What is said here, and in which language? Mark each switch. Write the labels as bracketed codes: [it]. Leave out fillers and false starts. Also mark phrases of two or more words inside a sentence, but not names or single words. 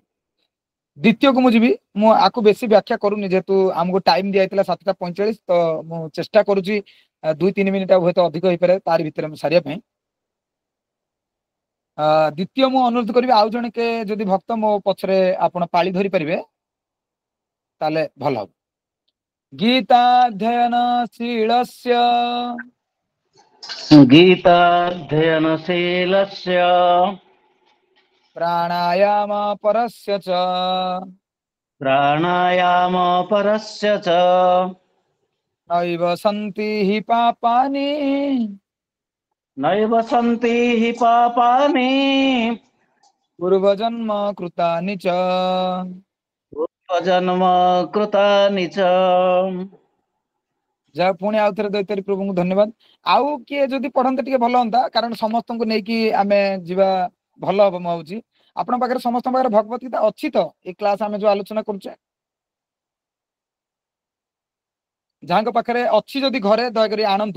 [or] ଦ୍ୱିତୀୟକୁ ମୁଁ ଯିବି, ମୁଁ ଆକୁ ବେଶୀ ବ୍ୟାଖ୍ୟା କରୁନି ଯେହେତୁ ଆମକୁ ଟାଇମ ଦିଆଯାଇଥିଲା 7ଟା 45, ତ ମୁଁ ଚେଷ୍ଟା କରୁଛି 2-3 ମିନିଟ ହୁଏତ ଅଧିକ ହେଇପାରେ ତାରି ଭିତରେ ମୁଁ ସାରିବା ପାଇଁ। ଦ୍ୱିତୀୟ ମୁଁ ଅନୁରୋଧ କରିବି ଆଉ ଜଣେ କେ ଯଦି ଭକ୍ତ ମୋ ପଛରେ ଆପଣ ପାଳି ଧରି ପାରିବେ ତାହେଲେ ଭଲ ହବ। [sa] ଗୀତାଧ୍ୟୟନଶୀଳସ୍ୟ गीताध्ययनशीलस्य प्राणायाम परस्य च प्राणायामपरस्य च नैव सन्ति हि पापानि नैव सन्ति हि पापानि पूर्वजन्म कृतानि च। पूर्वजन्म कृतानि च। [or] ଯାହା ପୁଣି ଆଉ ଥରେ ଦୈତାରୀ ପ୍ରଭୁଙ୍କୁ ଧନ୍ୟବାଦ। ଆଉ କିଏ ଯଦି ପଢନ୍ତେ ଟିକେ ଭଲ ହୁଅନ୍ତା, କାରଣ ସମସ୍ତଙ୍କୁ ନେଇକି ଆମେ ଯିବା ଭଲ ହବ। ମୁଁ ଭାବୁଛି ଆପଣଙ୍କ ପାଖରେ ସମସ୍ତଙ୍କ ପାଖରେ ଭଗବତ ଗୀତା ଅଛି ତ, ଏଇ କ୍ଲାସ ଆମେ ଯୋଉ ଆଲୋଚନା କରୁଛେ? ଯାହାଙ୍କ ପାଖରେ ଅଛି ଯଦି ଘରେ ଦୟାକରି ଆଣନ୍ତୁ।